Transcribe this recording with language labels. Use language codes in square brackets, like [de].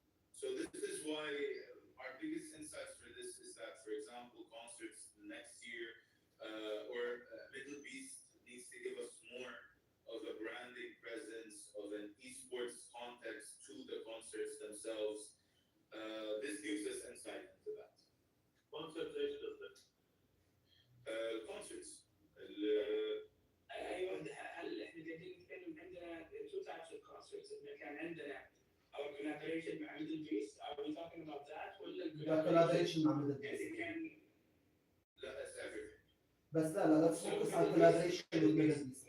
[en] So this is why our biggest insights for this is that, for example, concerts next year or Middle East needs to give us more of a branding presence, of an esports context to the concerts themselves. This gives us insight into that. [ar] Concerts ايش قصدك؟ [en] Concerts. [ar] ايوه هل احنا قاعدين نتكلم عندنا [en] two types of concerts. [ar] احنا كان عندنا [en] our collaboration [ar] مع Middle East. [en] Are we talking about that [ar] ولا [en] collaboration مع Middle East؟ [ar] كان [en] لا, that's everything. [ar] بس لا [en] let's focus on collaboration with Middle East.